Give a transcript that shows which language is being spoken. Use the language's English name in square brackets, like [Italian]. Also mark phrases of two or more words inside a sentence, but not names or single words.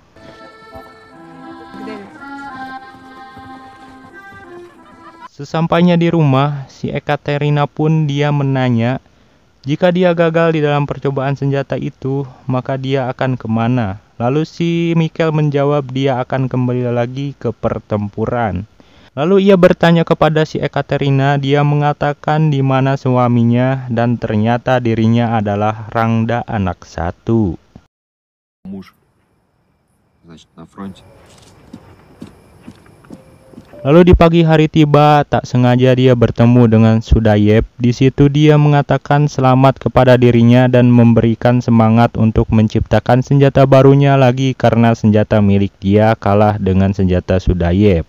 [Indonesian] Sesampainya di rumah, si Ekaterina pun dia menanya, jika dia gagal di dalam percobaan senjata itu, maka dia akan kemana? Lalu si Mikhail menjawab dia akan kembali lagi ke pertempuran. Lalu ia bertanya kepada si Ekaterina, dia mengatakan di mana suaminya dan ternyata dirinya adalah Rangda anak satu. [Russian] Муж. Значит, на фронте. [Indonesian] Lalu di pagi hari tiba, tak sengaja dia bertemu dengan Sudayev. Di situ dia mengatakan selamat kepada dirinya dan memberikan semangat untuk menciptakan senjata barunya lagi karena senjata milik dia kalah dengan senjata Sudayev.